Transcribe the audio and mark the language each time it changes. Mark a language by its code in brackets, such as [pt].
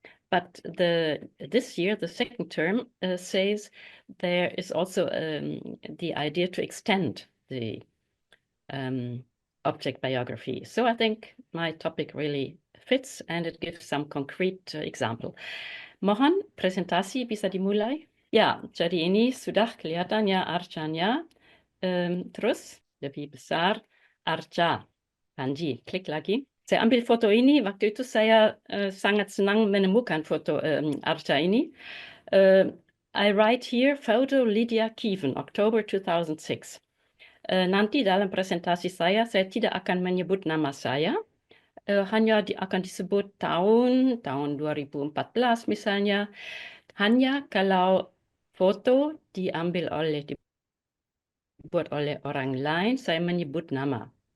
[en] But this year, the second term says there is also the idea to extend the object biography. So I think my topic really fits and it gives some concrete example. [id] Mohon presentasi bisa dimulai. Ya, jadi ini sudah kelihatan ya arcanya. Terus lebih besar arca. Panji, klik lagi. Saya ambil foto ini, waktu itu saya sangat senang menemukan foto arca ini. [en] I write here photo Lydia Kievan, October 2006. [id] Nanti dalam presentasi saya tidak akan menyebut nama saya, hanya akan disebut tahun 2014 misalnya, hanya kalau foto dibuat oleh orang lain, saya menyebut nama.